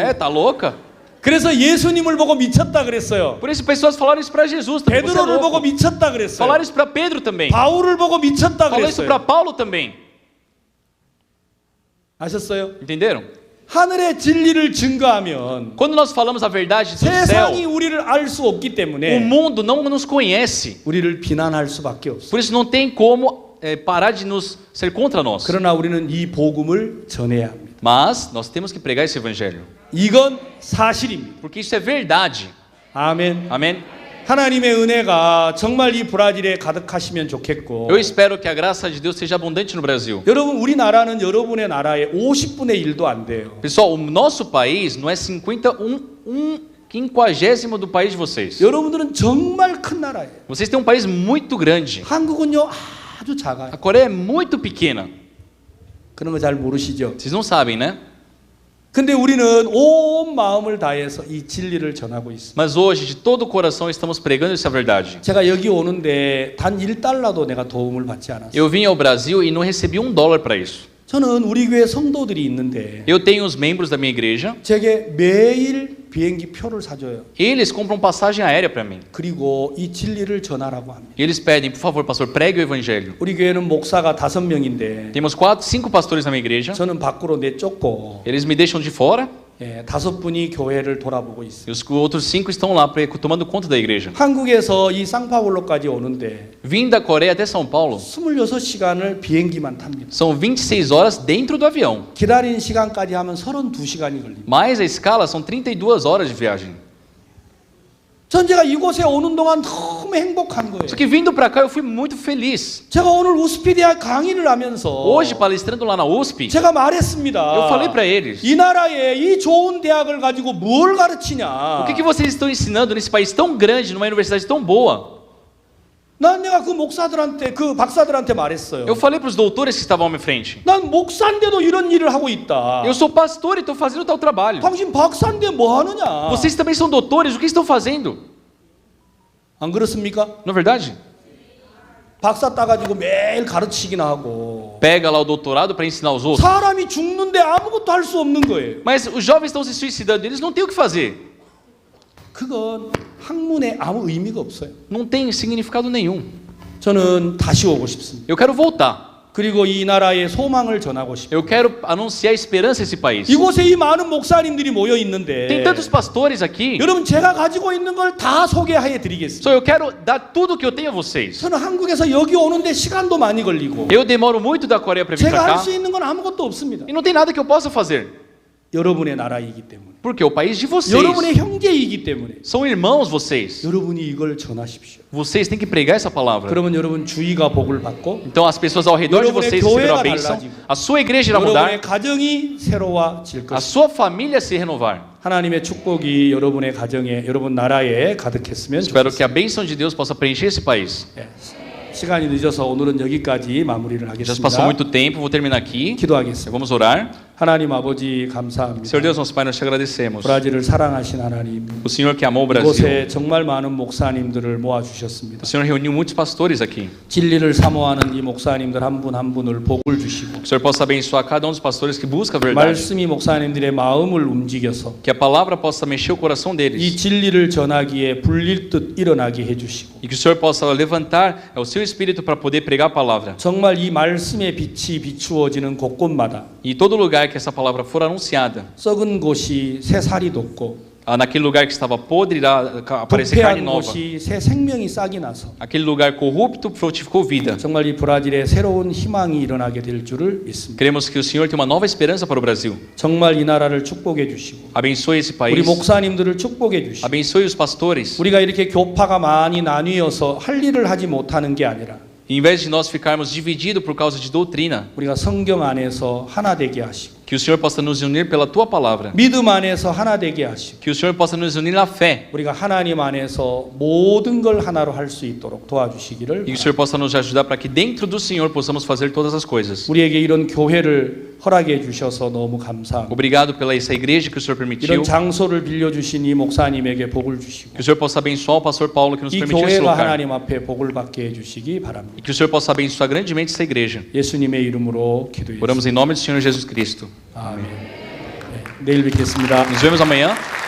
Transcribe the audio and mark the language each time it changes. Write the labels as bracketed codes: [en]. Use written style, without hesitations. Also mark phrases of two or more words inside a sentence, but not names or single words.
[pt] É, tá louca? [ko] 그래서 예수님을 보고 미쳤다 그랬어요. [pt] Por isso pessoas falaram isso para Jesus também. Você é [ko] 베드로를 보고 [pt] louco. [ko] 미쳤다 그랬어요. [pt] Falaram isso para Pedro também. [ko] 바울을 보고 미쳤다 [pt] Falaram isso para [ko] 그랬어요. [pt] Paulo também. [ko] 아셨어요? [pt] Entenderam? [ko] 하늘의 진리를 증거하면 [pt] Quando nós falamos a verdade do [ko] 세상이 [pt] céu, [ko] 우리를 알 수 없기 [pt] o [ko] 때문에 [pt] mundo não nos conhece. [ko] 우리를 비난할 수밖에 없어요. [pt] Por isso não tem como parar de nos ser contra nós. [ko] 그러나 우리는 이 복음을 전해야 합니다. [pt] Mas nós temos que pregar esse evangelho. [ko] 이건 사실입니다. [pt] Porque isso é verdade. [ko] 아멘. [pt] Amém? [ko] 하나님의 은혜가 정말 이 브라질에 가득하시면 좋겠고 [pt] Eu espero que a graça de Deus seja abundante no Brasil. [ko] 여러분 우리나라는 여러분의 나라의 50분의 1도 안 돼요. [pt] Pessoal, o nosso país não é 50º do país de vocês. [ko] 여러분들은 정말 큰 나라예요. [pt] Vocês têm um país muito grande. [ko] 한국은요 아주 작아요. [pt] A Coreia é muito pequena. [ko] 그런 거 잘 모르시죠? [pt] Vocês não sabem, né? [ko] 근데 우리는 온 마음을 다해서 이 진리를 전하고 있습니다. [pt] Mas hoje, de todo o coração, estamos pregando essa verdade. [ko] 제가 여기 오는데 단 1달러도 내가 도움을 받지 않았어요. [pt] Eu vim ao Brasil e não recebi $1 para isso. [ko] 저는 우리 교회 성도들이 있는데 [pt] Eu tenho os membros da minha igreja. [ko] 제게 매일 비행기 표를 사줘요. [pt] Eles compram passagem aérea para mim. [ko] 그리고 이 진리를 전하라고 합니다. [pt] E eles pedem, por favor, pastor, pregue o evangelho. [ko] 우리 교회는 목사가 5명인데 [pt] Temos 5 pastores na minha igreja. [ko] 저는 밖으로 내쫓고 [pt] Eles me deixam de fora. [ko] 5분이 교회를 돌아보고 있어요. [pt] E os outros 5 estão lá tomando conta da igreja. [ko] 한국에서 이 상파울로까지 오는데 [pt] Vim da Coreia até São Paulo. [ko] 26시간을 비행기만 탑니다. [pt] São 26 horas dentro do avião. [ko] 기다린 시간까지 하면 32시간이 걸립니다. [pt] Mais a escala são 32 horas de viagem. [ko] 전 제가 이곳에 오는 동안 너무 행복한 거예요. [pt] Só que vindo para cá eu fui muito feliz. [ko] 제가 오늘 우스피 대학 강의를 하면서 [pt] Hoje, palestrando lá na USP, [ko] 제가 말했습니다. [pt] eu falei para eles: [ko] 이 나라에 이 좋은 대학을 가지고 뭘 가르치냐? [pt] o que vocês estão ensinando nesse país tão grande, numa universidade tão boa? [ko] 난 내가 그 목사들한테 그 박사들한테 말했어요. [pt] Eu falei para os doutores que estavam à minha frente: [ko] 난 목사인데도 이런 일을 하고 있다. [pt] eu sou pastor e estou fazendo tal trabalho. [ko] 당신 박사인데 뭐 하느냐? [pt] Vocês também são doutores, o que estão fazendo? [ko] 안 그렇습니까? [pt] Não é verdade? [ko] 박사 따가지고 매일 가르치기나 하고 [pt] pega lá o doutorado para ensinar os outros. [ko] 사람이 죽는데 아무것도 할 수 없는 거예요. [pt] Mas os jovens estão se suicidando, eles não têm o que fazer. [ko] 그건 학문에 아무 의미가 없어요. [pt] Não tem significado nenhum. [ko] 저는 다시 오고 싶습니다. [pt] Eu quero voltar. [ko] 그리고 이 나라의 소망을 전하고 싶어요. [pt] Eu quero anunciar a esperança a esse país. [ko] 이곳에 이 많은 목사님들이 모여 [pt] Tem [ko] 있는데 [pt] tantos pastores aqui. [ko] 여러분 제가 가지고 있는 걸 다 소개해 드리겠습니다. [pt] Só eu quero dar tudo o que eu tenho a vocês. [ko] 저는 한국에서 여기 오는데 시간도 많이 걸리고 [pt] Eu demoro muito da Coreia para vir [ko] 제가 [pt] para [ko] 할 [pt] cá. [ko] 수 있는 건 아무것도 없습니다. [pt] E não tem nada que eu possa fazer. [ko] 여러분의 나라이기 때문에 [pt] Porque é o país de vocês. [ko] 여러분의 형제이기 때문에 [pt] São irmãos vocês. [ko] 여러분이 이걸 전하십시오. [pt] Vocês têm que pregar essa palavra. [ko] 그러면 여러분 주위가 복을 받고 [pt] Então as pessoas ao redor de [ko] 여러분의 [pt] vocês receberão a [ko] 교회가 [pt] bênção. [ko] 달라지고 [pt] A sua igreja irá [ko] 여러분의 [pt] mudar. [ko] 가정이 새로워질 [pt] A [ko] 것입니다. [pt] sua família se renovar. [ko] 하나님의 축복이 여러분의 가정에 여러분 나라에 가득했으면 [pt] Espero [ko] 좋겠습니다. [pt] que a bênção de Deus possa preencher esse país. [ko] 예. 시간이 늦어서 오늘은 여기까지 마무리를 [pt] Já se passou [ko] 하겠습니다. [pt] muito tempo, vou terminar aqui. [ko] 기도하겠습니다. [pt] Vamos orar. [ko] 하나님 아버지 감사합니다. [pt] Senhor Deus, nosso Pai, nós te agradecemos. [ko] 브라질을 사랑하신 하나님, [pt] O Senhor que amou o Brasil. [ko] 이곳에 정말 많은 목사님들을 모아 주셨습니다. [pt] O Senhor reuniu muitos pastores aqui. [ko] 진리를 사모하는 이 목사님들 한 분 한 분을 복을 주시고 [pt] Que o Senhor possa abençoar cada um dos pastores que busca a verdade. [ko] 말씀이 목사님들의 마음을 움직여서 [pt] Que a palavra possa mexer o coração [ko] 이 [pt] deles. [ko] 진리를 전하기에 불릴 듯 일어나게 해주시고 [pt] E que o Senhor possa levantar o seu espírito para poder pregar a palavra. [ko] 정말 이 말씀의 빛이 비추어지는 곳곳마다 [pt] E todo lugar que essa palavra for anunciada, [ko] 썩은 곳이 새 살이 돋고 [pt] naquele lugar que estava podre irá aparecer carne [ko] 부패한 [pt] nova. [ko] 곳이 새 생명이 싹이 나서 [pt] Aquele lugar corrupto frutificou vida. [ko] 정말 이 브라질에 새로운 희망이 일어나게 될 줄을 믿습니다. [pt] Queremos que o Senhor tenha uma nova esperança para o Brasil. [ko] 정말 이 나라를 축복해 주시고 [pt] Abençoe esse [ko] 우리 [pt] país. [ko] 목사님들을 축복해 주시고 [pt] Abençoe os pastores. [ko] 우리가 이렇게 교파가 많이 나뉘어서 할 일을 하지 못하는 게 아니라 [pt] Em vez de nós ficarmos divididos por causa de doutrina, [ko] 우리가 성경 안에서 하나 되게 하시고 [pt] que o Senhor possa nos unir pela tua palavra. [ko] 믿음 안에서 하나 되게 하시고 [pt] Que o Senhor possa nos unir na fé. [ko] 우리가 하나님 안에서 모든 걸 하나로 할 수 있도록 도와주시기를 [pt] E que o Senhor possa nos ajudar para que dentro do Senhor possamos fazer todas as coisas. [ko] 우리에게 이런 교회를 허락해 주셔서 너무 감사합니다. [pt] Obrigado pela essa igreja que o Senhor permitiu. [ko] 이런 장소를 빌려주신 이 목사님에게 복을 주시고 [pt] Que o Senhor possa abençoar o pastor Paulo que nos [ko] 이 [pt] permitiu esse [ko] 교회가 [pt] lugar. [ko] 하나님 앞에 복을 받게 해주시기 바랍니다. [pt] E que o Senhor possa abençoar grandemente essa igreja. [ko] 예수님의 이름으로 기도했습니다. [pt] Oramos em nome do Senhor Jesus Cristo. [ko] 아멘. 네, 내일 뵙겠습니다. [pt] Nos vemos amanhã.